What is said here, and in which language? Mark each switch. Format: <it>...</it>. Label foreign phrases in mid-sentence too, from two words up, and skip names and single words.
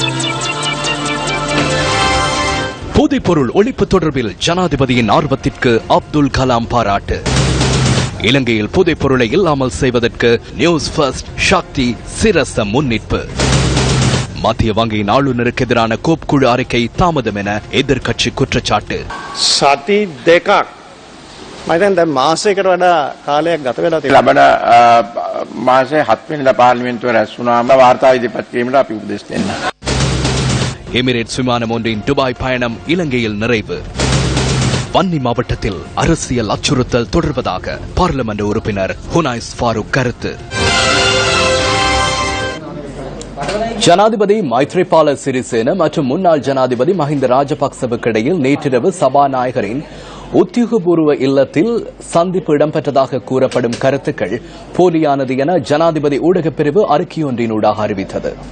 <ta>போதைப்பொருள் ஒழிப்பு தொடர்பில் ஜனாதிபதியின் ஆர்வத்திற்கு அப்துல் கலாம் பாராட்டு. இலங்கையில் போதைப்பொருளை இல்லாமல் செய்வதற்கு நியூஸ் ஃபர்ஸ்ட் சக்தி சிரச முன்னிப்பு. மத்திய வங்கியின் ஆளுநருக்கு எதிரான கோப் குழு அறிக்கை தாமதம் என எதிர்க்கட்சி குற்றச்சாட்டு.</ta> <si>සති දෙකක් මම දැන් මාසයකට වඩා කාලයක් ගත වෙලා තියෙනවා. ලබන මාසයේ 7 වෙනිදා පාර්ලිමේන්තුව රැස් වුණාම වාර්තා ඉදිරිපත් කිරීමට අපි උපදෙස් දෙන්න.</si> <ta>எமிரேட்ஸ் விமானம் ஒன்றின் துபாய் பயணம் இலங்கையில் நிறைவு. வன்னி மாவட்டத்தில் அரசியல் அச்சுறுத்தல் தொடர்வதாக பார்லிமென்ட் உறுப்பினர் ஹுனைஸ் ஃபாரூக் கருத்து. ஜனாதிபதி மைத்ரிபால சிறிசேன மற்றும் முன்னாள் ஜனாதிபதி மஹிந்த ராஜபக்சவுக்கு இடையில் நேற்றிரவு சபாநாயகரின் உத்தியோகபூர்வ இல்லத்தில் சந்திப்பு இடம்பெற்றதாக கூறப்படும் கருத்துக்கள் போலியானது என ஜனாதிபதி ஊடகப் பிரிவு அறிக்கையொன்றினூடாக அறிவித்தது.</ta>